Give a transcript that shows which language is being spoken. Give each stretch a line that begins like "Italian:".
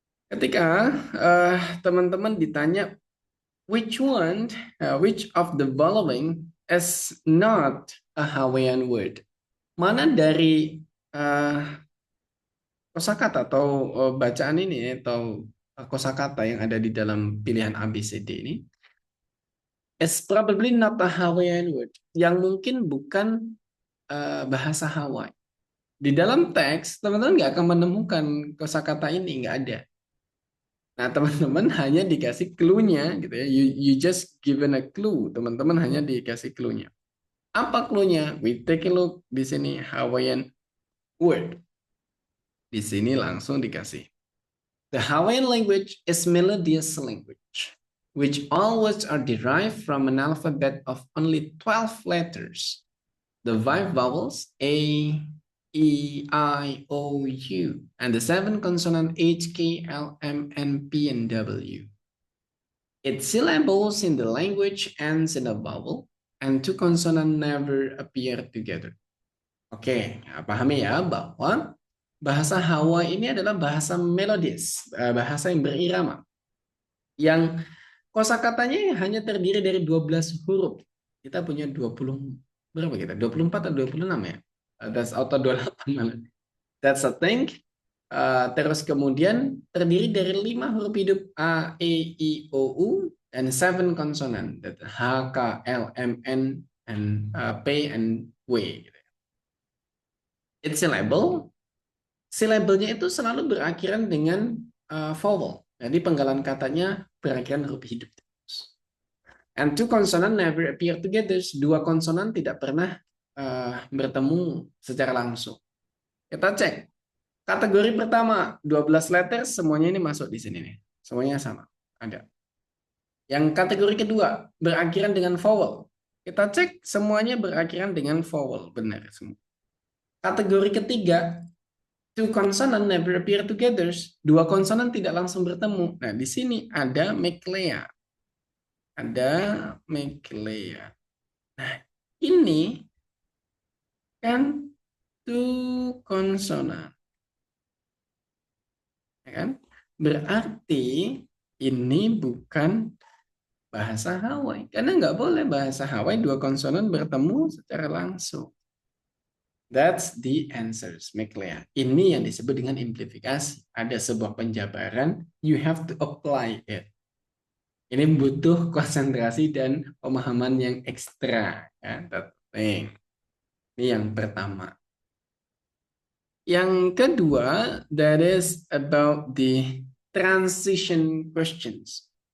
Indonesian: Ketika teman-teman ditanya
English: which of the following is not a Hawaiian word?
Indonesian: Mana dari kosakata atau bacaan ini atau kosakata yang ada di dalam pilihan ABCD ini
English: is probably not a Hawaiian word,
Indonesian: yang mungkin bukan bahasa Hawaii. Di dalam teks teman-teman nggak akan menemukan kosakata ini, nggak ada. Nah, teman-teman hanya dikasih clue-nya gitu ya.
English: You just given a clue.
Indonesian: Teman-teman hanya dikasih clue-nya. Apa clue-nya?
English: We take a look
Indonesian: di sini
English: Hawaiian word.
Indonesian: Di sini langsung dikasih.
English: The Hawaiian language is melodious language, which all words are derived from an alphabet of only 12 letters. The 5 vowels A, E, I, O, U, and the 7 consonant H, K, L, M, N, P, and W. Its syllables in the language ends in a vowel, and 2 consonants never appear together.
Indonesian: Oke, pahami ya bahwa bahasa Hawaii ini adalah bahasa melodius, bahasa yang berirama. Yang kosakatanya hanya terdiri dari 12 huruf. Kita punya 20, berapa kita? 24 atau 26 ya?
English: That's
Indonesian: atau 28 malah.
English: That's a thing.
Indonesian: Terus kemudian terdiri dari 5 huruf hidup A, E, I, O, U,
English: and 7 consonant. H, K, L, M, N, and P, and W. It's syllable.
Indonesian: Syllable-nya itu selalu berakhiran dengan vowel. Jadi penggalan katanya berakhiran huruf hidup.
English: And 2 consonant never appear together.
Indonesian: 2 konsonan tidak pernah bertemu secara langsung. Kita cek. Kategori pertama,
English: 12 letters,
Indonesian: semuanya ini masuk di sini nih. Semuanya sama. Ada. Yang kategori kedua, berakhiran dengan vowel. Kita cek, semuanya berakhiran dengan vowel. Benar semua. Kategori ketiga,
English: 2 consonant never appear together.
Indonesian: 2 konsonan tidak langsung bertemu. Nah, di sini ada meklea. Ada meklea. Nah, ini kan 2 konsonan. Ya kan? Berarti ini bukan bahasa Hawaii. Karena nggak boleh bahasa Hawaii dua konsonan bertemu secara langsung.
English: That's the answers, make clear.
Indonesian: Ini yang disebut dengan amplifikasi. Ada sebuah penjabaran,
English: you have to apply it.
Indonesian: Ini butuh konsentrasi dan pemahaman yang ekstra. Ya,
English: that thing.
Indonesian: Ini yang pertama. Yang kedua,
English: that is about the transition questions.